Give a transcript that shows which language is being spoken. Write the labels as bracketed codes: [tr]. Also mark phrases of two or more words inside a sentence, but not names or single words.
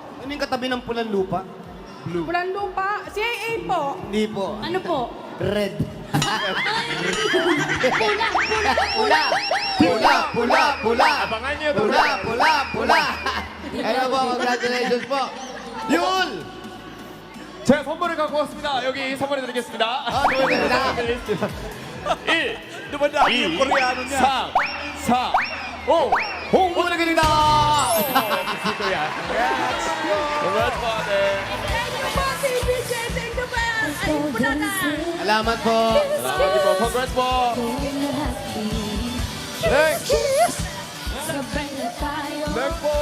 [tl] Ano yung katabi ng Pulan Lupa? Pulang Lupa. CAA po. Hindi po. Ano po? Red. Pula. Pula. Abangan niyo ito. Pula. Ano po, congratulations po. Yul! [ko] 제가 선물을 갖고 왔습니다. 여기 선물해 드리겠습니다. 좋습니다. 1, [tl] Dumadami yung Koreano niya. 3, 4, 5. [ko] 홍보를 드립니다. [tl] Congrats po, ate. Salamat po. Salamat din po. Congrats po. Next, Sabay na tayo. Next po.